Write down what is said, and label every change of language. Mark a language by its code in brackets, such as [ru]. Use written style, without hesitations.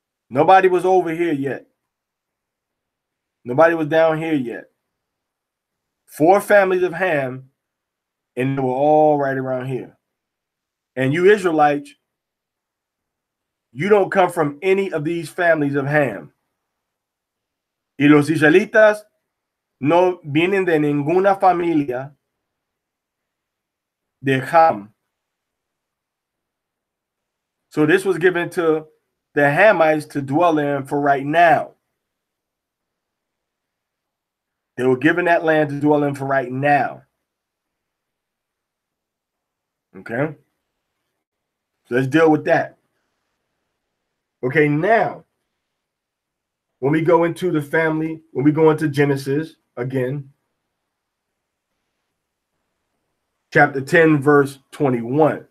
[en] Nobody was over here yet. Nobody was down here yet. 4 families of Ham, and they were all right around here. And you Israelites, you don't come from any of these families of Ham. [es] Y los israelitas no vienen de ninguna familia de Ham. [en] So this was given to the Hamites to dwell in for right now. They were given that land to dwell in for right now. Okay? So let's deal with that. Okay, now, when we go into the family, when we go into Genesis, again, chapter 10, verse 21.